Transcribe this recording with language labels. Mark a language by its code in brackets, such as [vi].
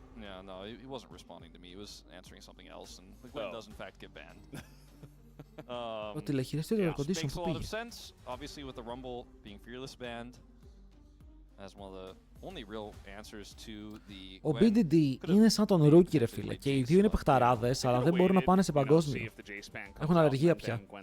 [en] Yeah, no, he wasn't responding to me. He was answering something else, and the Gwen does in fact get banned. [el] Το τηλεχειριστήριο air condition που πήγε. [en] Obviously, with the Rumble being fearless banned, as one of the only real answers to the. [el] Ο BDD είναι σαν τον Rookie ρε φίλε, και οι δύο είναι παιχταράδες, αλλά δεν μπορούν να πάνε σε παγκόσμιο. Έχουν αλλεργία πια.